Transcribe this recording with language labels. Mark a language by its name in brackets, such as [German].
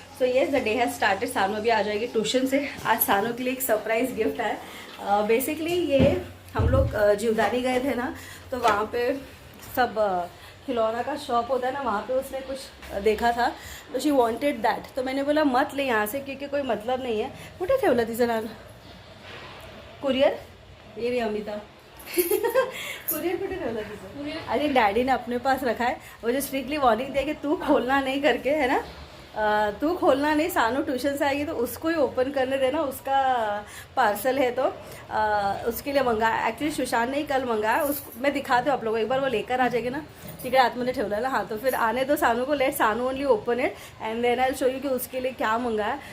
[English] So yes the day has started. [Hindi] सानू भी आ जाएगी ट्यूशन से। आज सानू के लिए एक सरप्राइज़ गिफ्ट है। बेसिकली ये हम लोग जीवदानी गए थे ना, तो वहाँ पे सब खिलौना का शॉप होता है ना, वहाँ पे उसने कुछ देखा था, तो [English] She wanted that. [Hindi] तो मैंने बोला मत ले यहाँ से क्योंकि कोई मतलब नहीं है। [Marathi] कुठे ठेवलं तिचं नान कुरियर, [Hindi] ये रही [Marathi] अमिता कुरियर कुठे ठेवलं तिचं? [Hindi] अरे डैडी ने अपने पास रखा है। वो जो स्ट्रिक्टली वार्निंग दिया कि तू खोलना नहीं करके, है ना, तू खोलना नहीं, सानू ट्यूशन से आएगी तो उसको ही ओपन करने देना, उसका पार्सल है। तो उसके लिए मंगाया, एक्चुअली सुशांत ने ही कल मंगाया। मैं दिखाती हूँ आप लोगों को, एक बार वो लेकर आ जाएगी ना, ठीक है, [Marathi] आत्मा ने ठेवला ना, [Hindi] हाँ, तो फिर आने दो सानू को, [English] let Sanu only open it and then I show you [Hindi] कि उसके लिए क्या मंगाया।